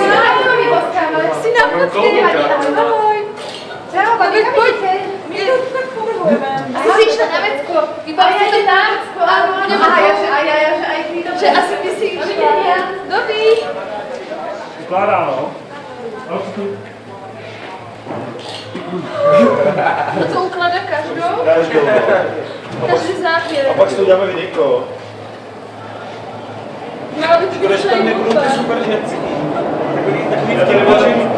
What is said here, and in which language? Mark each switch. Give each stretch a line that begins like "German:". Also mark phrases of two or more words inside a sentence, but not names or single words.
Slovak: Si na fotke! Ahoj! Čau, babi, poďte! My to tak povrhujeme. Asi si išla na vecko. Vybavíte to tam? Áno, áno. A ja, že aj ty. Že asi by si išla. Dobrý.
Czech: Skládá, no. No to uklada každou? Každou. Každý záběr. A pak si to uděláme videjko. Měla by to být Když tam nebudou ty super ženci. Takový vtipy,